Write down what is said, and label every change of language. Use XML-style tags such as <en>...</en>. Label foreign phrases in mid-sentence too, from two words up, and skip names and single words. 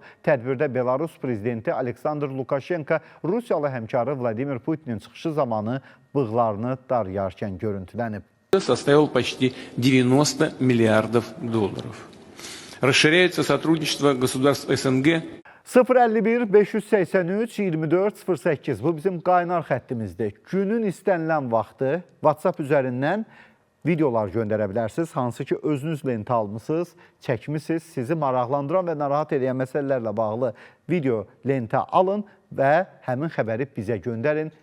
<az>Tədbirdə Belarus prezidenti Aleksandr Lukashenko Rusiyalı həmkarı Vladimir Putinin çıxışı zamanı bığlarını darayarkən görüntülənib.</az> <ru>Составил почти 90 миллиардов долларов. Расширяется сотрудничество государств СНГ.</ru> <az>051 583 24 08 bu bizim qaynar xəttimizdir. Günün istənilən vaxtı WhatsApp üzərindən videolar göndərə bilərsiniz. Hansı ki özünüz lentə almışsınız, çəkmişsiniz, sizi maraqlandıran və narahat edən məsələlərlə bağlı video lentə alın və həmin xəbəri bizə göndərin.</az>